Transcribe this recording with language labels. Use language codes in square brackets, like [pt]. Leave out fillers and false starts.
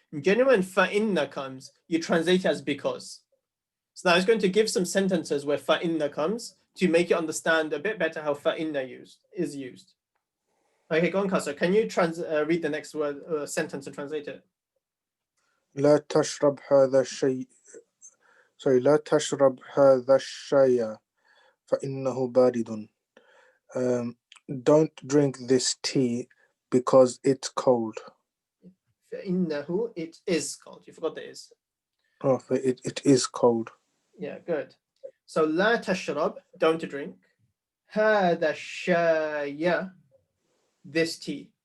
[en] In general, when فَإِنَّ comes, you translate it as because. So now it's going to give some sentences where فَإِنَّ comes to make you understand a bit better how فَإِنَّ is used. Okay, go on, Kasa. Can you read the next word sentence and translate it? [ar] لا تشرب هذا الشيء. Sorry, لا تشرب هذا الشاي فإنه بارد. [en] Don't drink this tea because it's cold. [ar] فَإِنَّهُ, [en] it is cold. You forgot the is. Oh, it is cold. Yeah, good. So [ar] لا تشرب, [en] don't drink. [ar] هذا الشاي, [en] this tea.